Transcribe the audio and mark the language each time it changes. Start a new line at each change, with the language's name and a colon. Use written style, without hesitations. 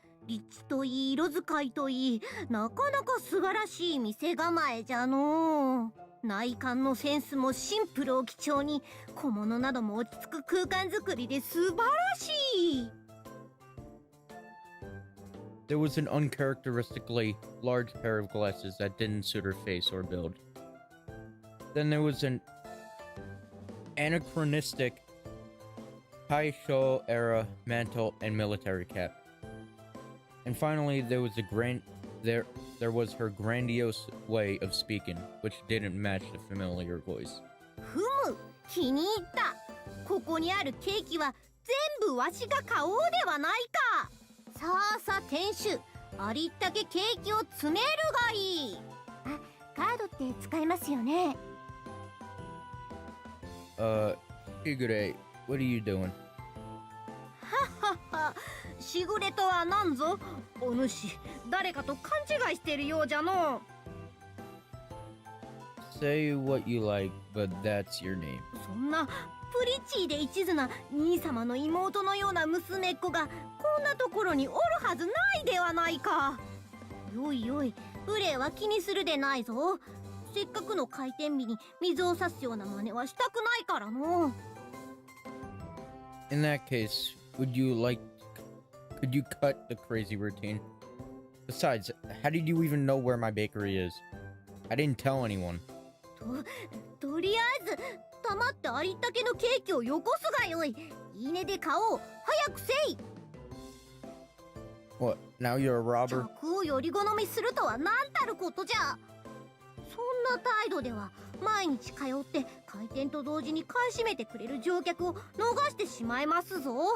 Japanese: 立地といい、色使いといい、なかなか素晴らしい店構えじゃのう。内観のセンスもシンプルを基調に、小物なども落ち着く空間作りで素晴らしい。
English: There was an uncharacteristically large pair of glasses that didn't suit her face or build. Then there was an anachronistic Taisho era mantle and military cap. And finally, there was there was her grandiose way of speaking, which didn't match the familiar voice.
Japanese: ふむ、気に入った。ここにあるケーキは全部わしが買おうではないか。さあさあ店主、ありったけケーキを詰めるがいい。あ、カードって使えますよね。
English: Shigure, what are you doing?
Japanese: はっは、しぐれとは何ぞ。お主、誰かと勘違いしてるようじゃの。
English: Say what you like, but that's your name.
Japanese: そんなプリチーで一途な兄様の妹のような娘っ子がこんなところにおるはずないではないか。よいよい、無礼は気にするでないぞ。せっかくの開店日に水を差すような真似はしたくないからの。
English: In that case, could you cut the crazy routine? Besides, how did you even know where my bakery is? I didn't tell anyone.
Japanese: とりあえず黙ってありったけのケーキをよこすがよい。いいねで買おう。早くせい。
English: What, now you're a robber?
Japanese: 客をより好みするとは何たることじゃ。そんな態度では毎日通って開店と同時に買い占めてくれる乗客を逃してしまいますぞ。